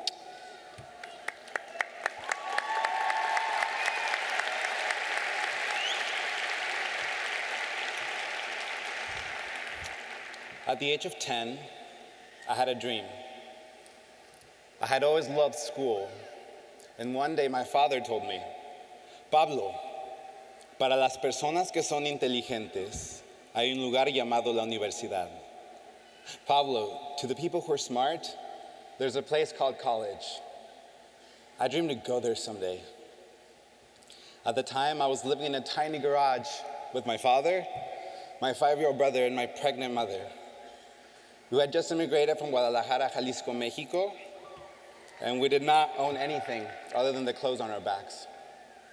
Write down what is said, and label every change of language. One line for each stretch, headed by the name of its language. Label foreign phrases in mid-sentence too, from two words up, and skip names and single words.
English: At the age of 10, I had a dream. I had always loved school, and one day my father told me,
Spanish: Pablo, para las personas que son inteligentes, hay un lugar llamado la universidad.
English: Pablo, to the people who are smart, there's a place called college. I dreamed to go there someday. At the time, I was living in a tiny garage with my father, my 5-year-old brother, and my pregnant mother. We had just immigrated from Guadalajara, Jalisco, Mexico, and we did not own anything other than the clothes on our backs.